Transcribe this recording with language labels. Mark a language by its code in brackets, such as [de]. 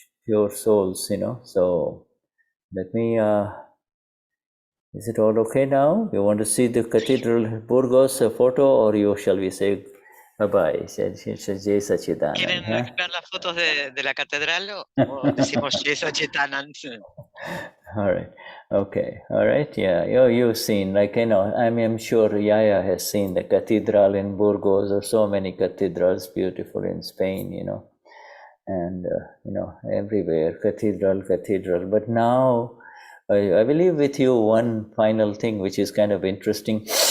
[en] pure souls, So let me, is it all okay now? You want to see the Cathedral Burgos photo, or shall we say bye-bye? Jai Sachidanand. [es] ¿Quieren ver las fotos de la catedral o decimos Jai Sachidanand? [en] All right. Okay. All right. Yeah. You've seen, I'm sure Yaya has seen the cathedral in Burgos. There are so many cathedrals, beautiful in Spain, and, everywhere, cathedral. But now, I will leave with you one final thing, which is kind of interesting.